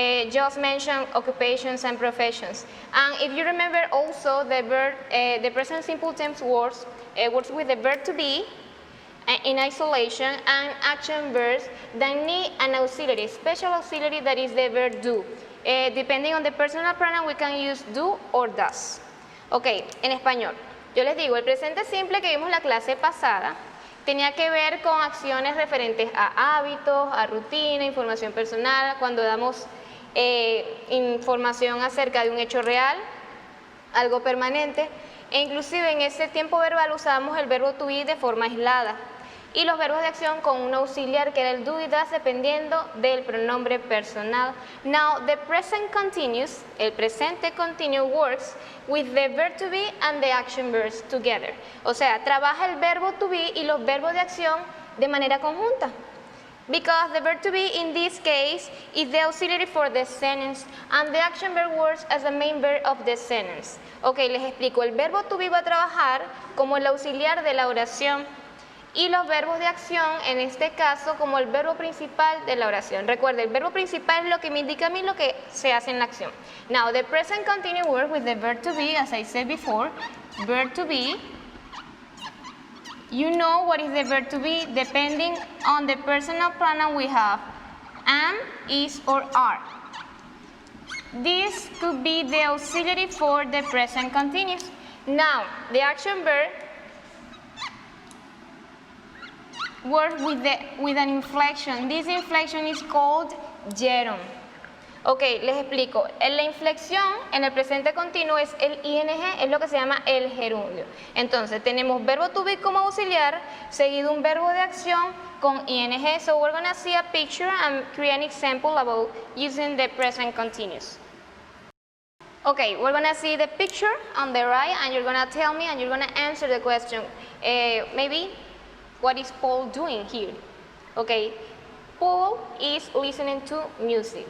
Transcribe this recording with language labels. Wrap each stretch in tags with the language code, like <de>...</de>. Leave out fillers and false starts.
<en>Just mention occupations and professions. And if you remember also the present simple tense works with the verb to be in isolation and action verbs that need an auxiliary, special auxiliary that is the verb do. Depending on the personal pronoun we can use do or does.</en> <es>Ok, en español, yo les digo, el presente simple que vimos la clase pasada tenía que ver con acciones referentes a hábitos, a rutina, información personal, cuando damos información acerca de un hecho real, algo permanente, e inclusive en ese tiempo verbal usábamos el verbo to be de forma aislada y los verbos de acción con un auxiliar que era el do y does dependiendo del pronombre personal.</es> <en>Now the present continuous,</en> <es>el presente continuo</es> <en>works with the verb to be and the action verbs together.</en> <es>O sea, trabaja el verbo to be y los verbos de acción de manera conjunta.</es> <en>Because the verb to be in this case is the auxiliary for the sentence and the action verb works as the main verb of the sentence.</en> <es>Ok, les explico, el verbo to be va a trabajar como el auxiliar de la oración y los verbos de acción, en este caso, como el verbo principal de la oración. Recuerden, el verbo principal es lo que me indica a mí lo que se hace en la acción.</es> <en>Now, the present continuous works with the verb to be, as I said before, verb to be. You know what is the verb to be depending on the personal pronoun we have, am, is, or are. This could be the auxiliary for the present continuous. Now, the action verb work with an inflection. This inflection is called gerund.</en> <es>Ok, les explico. La inflexión en el presente continuo es el ing, es lo que se llama el gerundio. Entonces, tenemos verbo to be como auxiliar, seguido un verbo de acción con ing.</es> <en>So, we're going to see a picture and create an example about using the present continuous. Okay, we're going to see the picture on the right and you're going to tell me and you're going to answer the question. Maybe, what is Paul doing here? Okay, Paul is listening to music.</en>